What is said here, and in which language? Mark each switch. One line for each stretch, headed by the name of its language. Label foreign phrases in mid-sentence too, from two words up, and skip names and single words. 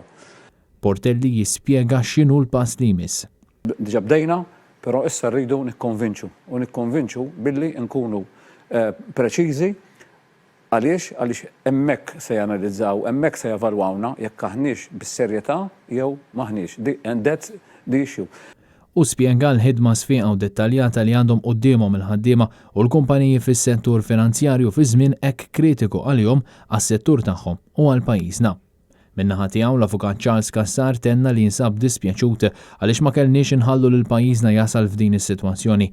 Maltese: Portelli jispjega x'inhu l-pass li jmiss. Diġà bdejna, però issa rridu nikkonvinċu billi nkunu preċiżi għaliex hemmhekk se janalizzaw, hemmhekk se jevalwawna jekk aħniex bis-serjetà jew m'aħniex.
English: And that's the issue.
Maltese: U spjega l-ħidma sfiqa u dettaljata li għandhom qudiemhom il-ħaddiema u l-kumpaniji fis-settur finanzjarju fi żmien hekk kritiku għalihom għas-settur tagħhom u għal pajjiżna. Min-naħa tiegħu l-Avukat Charles Kassar tenna li jinsab dispjaċut għaliex ma kellniex inħallu lil pajjiżna jasal f'din is-sitwazzjoni.